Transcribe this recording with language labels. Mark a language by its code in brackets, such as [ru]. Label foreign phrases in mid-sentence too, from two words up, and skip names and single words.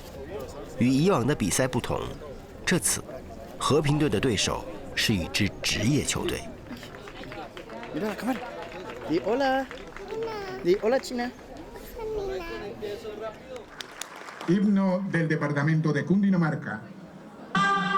[zh] 与以往的比赛不同，这次和平队的对手是一支职业球队。 [es] Mira la cámara. Di hola. Di hola, China. Himno del departamento de Cundinamarca.